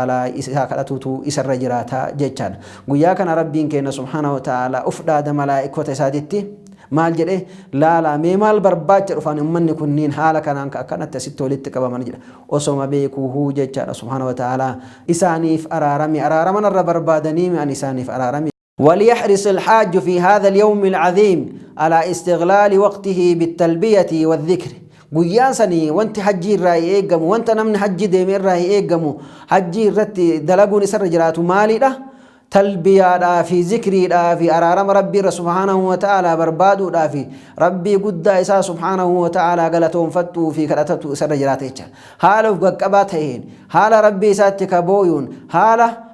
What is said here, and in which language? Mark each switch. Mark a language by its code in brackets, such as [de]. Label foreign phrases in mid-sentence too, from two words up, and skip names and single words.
[om] ta'aalaa isaa kadhatutu isarra jiraata jechaan guyyaa kana rabbiin keenya [ar] سبحانه وتعالى [om] uf dhaada malaa'ikota isaatitti maal jedhe laala mee maal barbaacha dhufan ummanni kunniin haala kanaan akkanatti asitti walitti qabaman jedha osoma beekuu jechaadha [ar] سبحانه وتعالى [om] isaaniif araaraman irra barbaadanii an isaaniif araarami وليحرص [ar] الحاج في هذا اليوم العظيم على استغلال وقته بالتلبية والذكر [om] guyyaa sanii wanti hajjii irraa eegamu wanta namni hajjii deeme irraa eegamu hajjii irratti dalaguun isarra jiraatu maalidha talbiyaadhaa fi zikriidhaa fi araarama rabbii irra [ar] سبحانه وتعالى [om] barbaaduudhaa fi rabbii guddaa isaa [ar] سبحانه وتعالى [om] galatoonfattuu fi kadhatatu isarra jiraata jecha haala uf qaqqabaa ta'een haala rabbii isaatti kabooyuun haala